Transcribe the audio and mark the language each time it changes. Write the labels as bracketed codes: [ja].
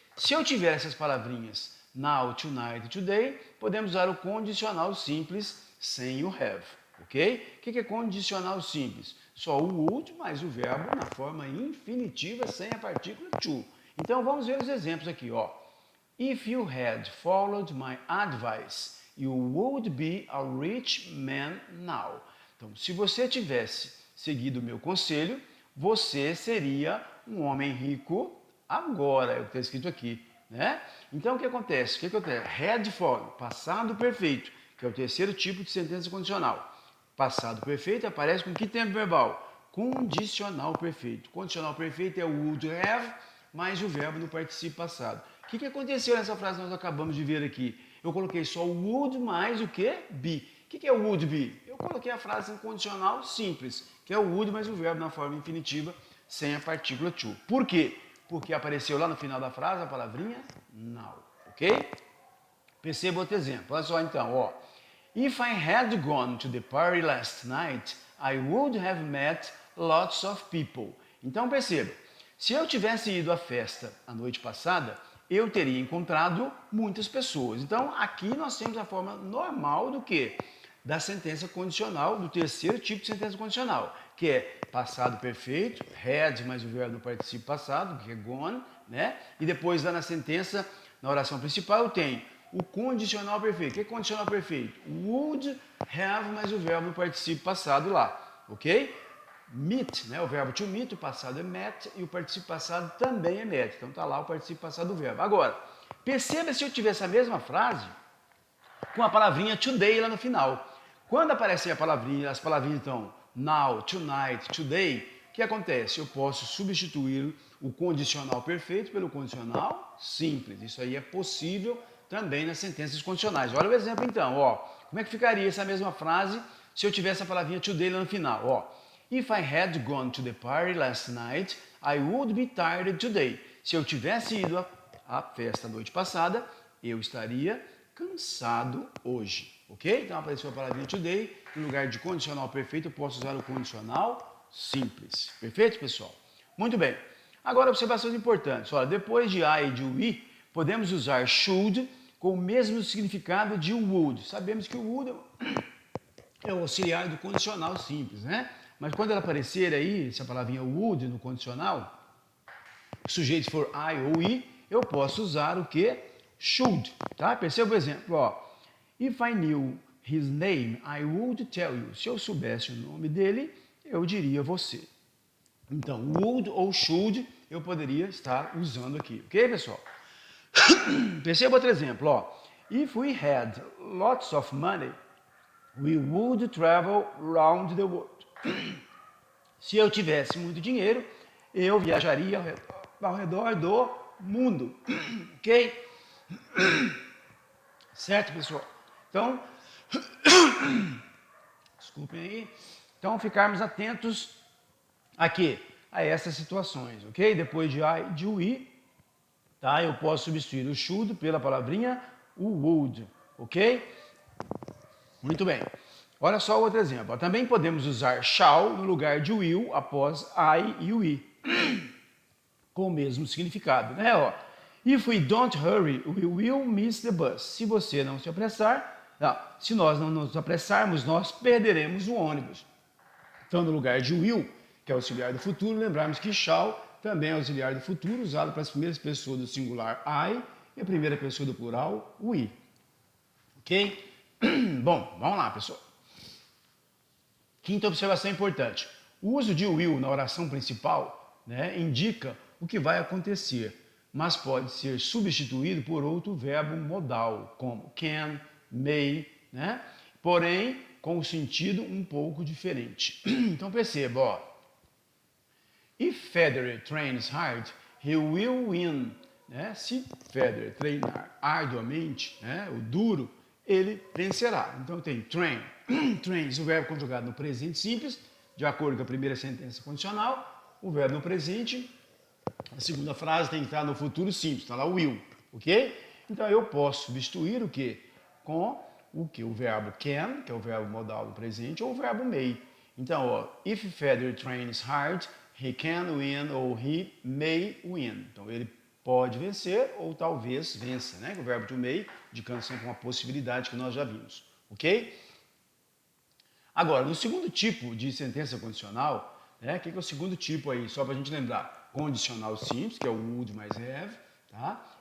[pt] Se eu tiver essas palavrinhas now, tonight, today, podemos usar o condicional simples sem o have, ok? O que é condicional simples? Só o would mais o verbo na forma infinitiva sem a partícula to. Então vamos ver os exemplos aqui, ó. [en] If you had followed my advice, you would be a rich man now. [pt] Então, se você tivesse seguido o meu conselho, você seria um homem rico agora, é o que está escrito aqui, né? Então, o que acontece? Had followed, passado perfeito, que é o terceiro tipo de sentença condicional. Passado perfeito aparece com que tempo verbal? Condicional perfeito. Condicional perfeito é o would have mais o verbo no particípio passado. O que aconteceu nessa frase que nós acabamos de ver aqui? Eu coloquei só o would mais o que? Be. O que é o would be? Eu coloquei a frase em condicional simples, que é o would mais o verbo na forma infinitiva, sem a partícula to. Por quê? Porque apareceu lá no final da frase a palavrinha now, ok? Perceba outro exemplo. Olha só então, ó. [en] If I had gone to the party last night, I would have met lots of people. [pt] Então perceba, se eu tivesse ido à festa a noite passada, eu teria encontrado muitas pessoas. Então aqui nós temos a forma normal do quê? Da sentença condicional, do terceiro tipo de sentença condicional, que é passado perfeito, had mais o verbo no particípio passado, que é gone, né? E depois lá na sentença, na oração principal, eu tenho o condicional perfeito. O que é condicional perfeito? Would have mais o verbo no particípio passado lá, ok? Meet, né? O verbo to meet, o passado é met e o particípio passado também é met. Então tá lá o particípio passado do verbo. Agora, perceba se eu tivesse a mesma frase com a palavrinha today lá no final. Quando aparecer a palavrinha, as palavrinhas então now, tonight, today, o que acontece? Eu posso substituir o condicional perfeito pelo condicional simples. Isso aí é possível também nas sentenças condicionais. Olha o exemplo então, ó. Como é que ficaria essa mesma frase se eu tivesse a palavrinha today lá no final, ó. [en] If I had gone to the party last night, I would be tired today. [pt] Se eu tivesse ido à festa a noite passada, eu estaria cansado hoje, ok? Então apareceu a palavrinha today, no lugar de condicional perfeito eu posso usar o condicional simples. Perfeito, pessoal? Muito bem. Agora, observações importantes. Olha, depois de I e de we, podemos usar should com o mesmo significado de would. Sabemos que o would é o auxiliar do condicional simples, né? Mas quando ela aparecer aí, essa palavrinha would no condicional, o sujeito for I ou we, eu posso usar o que? Should, tá? Perceba o exemplo, ó. [en] If I knew his name, I would tell you. [pt] Se eu soubesse o nome dele, eu diria você. Então, would ou should eu poderia estar usando aqui, ok, pessoal? Perceba outro exemplo, ó. [en] If we had lots of money, we would travel around the world. [pt] Se eu tivesse muito dinheiro, eu viajaria ao redor do mundo, ok? Certo, pessoal? Então, desculpem aí. Então, ficarmos atentos aqui a essas situações, ok? Depois de I, de we, tá? Eu posso substituir o should pela palavrinha o would, ok? Muito bem. Olha só outro exemplo. Também podemos usar shall no lugar de will após I e we, com o mesmo significado, né? [en] Ó, if we don't hurry, we will miss the bus. [pt] Se você não se apressar, se nós não nos apressarmos, nós perderemos o ônibus. Então, no lugar de will, que é auxiliar do futuro, lembrarmos que shall também é auxiliar do futuro, usado para as primeiras pessoas do singular I e a primeira pessoa do plural we. Ok? Bom, vamos lá, pessoal. Quinta observação importante. O uso de will na oração principal, né, indica o que vai acontecer, mas pode ser substituído por outro verbo modal, como can, may, né? Porém, com o sentido um pouco diferente. Então perceba, ó. [en] If Federer trains hard, he will win. [pt] Né? Se Federer treinar arduamente, né, o duro, ele vencerá. Então tem train. Trains, o verbo conjugado no presente simples, de acordo com a primeira sentença condicional. O verbo no presente, a segunda frase tem que estar no futuro simples, está lá o will, ok? Então eu posso substituir o que? Com o que? O verbo can, que é o verbo modal no presente, ou o verbo may. Então, ó, [en] if Federer trains hard, he can win [pt] ou [en] he may win. [pt] Então ele pode vencer ou talvez vença, né? O verbo to may, indicando sempre uma possibilidade que nós já vimos, ok? Agora, no segundo tipo de sentença condicional, né? O que é o segundo tipo aí? Só para a gente lembrar, condicional simples, que é o would mais have, tá?